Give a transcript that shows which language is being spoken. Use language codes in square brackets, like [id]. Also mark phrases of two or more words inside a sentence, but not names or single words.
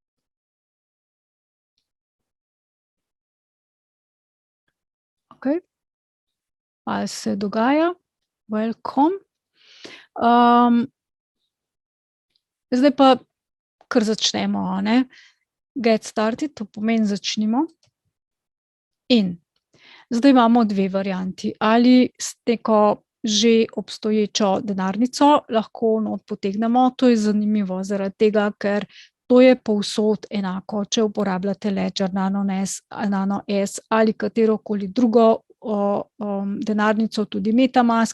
[sl] Ok. Ali se dogaja? Welcome. Zdaj pa kar začnemo, a ne. [en] Get started, [sl] to pomeni začnimo. In zdaj imamo dve varianti. Ali s neko že obstoječo denarnico lahko not potegnemo. To je zanimivo zaradi tega, ker to je povsod enako, če uporabljate Ledger, Nano S ali katerokoli drugo denarnico, tudi MetaMask.